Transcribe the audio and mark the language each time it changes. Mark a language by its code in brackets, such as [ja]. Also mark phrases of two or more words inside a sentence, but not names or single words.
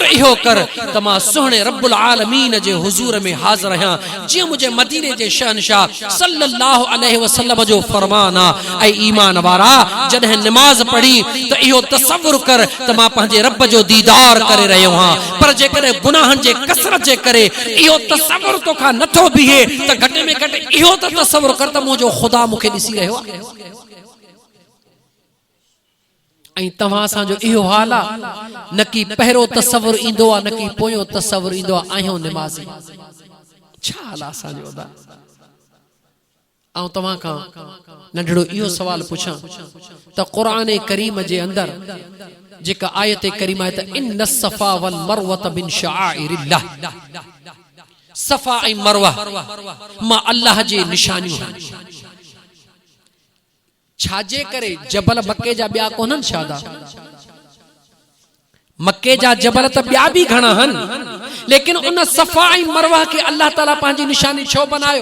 [sd] इहो कर त मां सुहणे रब्बुल आलमीन जे हुजूर में हाज़िर आहियां जी मुझे मदीने जे शहनशाह सल्लल्लाहु अलैहि वसल्लम जो फरमान आ ऐ ईमान वारा जडे नमाज पढ़ी त इहो तसव्वुर कर त मां पंहिंजे रब जो दीदार करे रहियो हां पर जे करे गुनाहन जे कसरत जे करे इहो तसव्वुर तोखा नथो बीहे त घटि में घटि इहो त तसव्वुर कर त मुंहिंजो ख़ुदा मूंखे ॾिसी रहियो आहे। ऐं तव्हां असांजो इहो हाल आहे न की पहिरियों तसव्वुर ईंदो आहे न की पोयों तसव्वुर ईंदो आहे आहियूं निमाज़ी। छा हाल आहे असांजो अदा? ऐं तव्हां खां नंढड़ो इहो सवाल पुछां त क़ुरान करीम जे अंदरि जेका आयत करीमा आहे त इन सफ़ा वल मरवत मिन शआइरिल्लाह, सफ़ा ऐं मरवा मां अल्लाह जी निशानियूं आहिनि। छाजे करे जबल मके जा ॿिया कोन्हनि छादा? मके जा जबल त ॿिया बि घणा आहिनि, लेकिन उन सफ़ा ऐं मरवा खे अल्लाह ताला पंहिंजी निशानी छो बनायो?